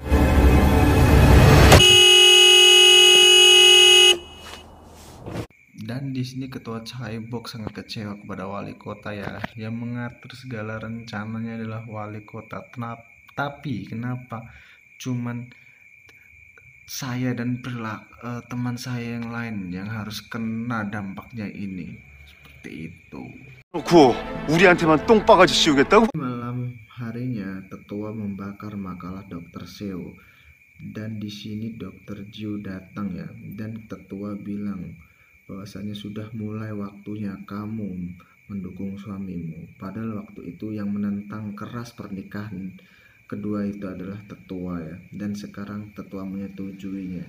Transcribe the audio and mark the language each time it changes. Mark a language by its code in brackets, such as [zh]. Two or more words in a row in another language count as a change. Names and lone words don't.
[id] Dan di sini ketua Chaibok sangat kecewa kepada wali kota ya, yang mengatur segala rencananya adalah wali kota. Tapi kenapa cuman saya dan teman saya yang lain yang harus kena dampaknya ini? Seperti itu. [ko] 그렇고 우리한테만 똥바가지 씌우겠다고? [id] Malam harinya tetua membakar makalah Dokter Seo, dan di sini Dokter Jiu datang ya, dan tetua bilang bahwasanya sudah mulai waktunya kamu mendukung suamimu. Padahal waktu itu yang menentang keras pernikahan kedua itu adalah tetua ya, dan sekarang tetua menyetujuinya.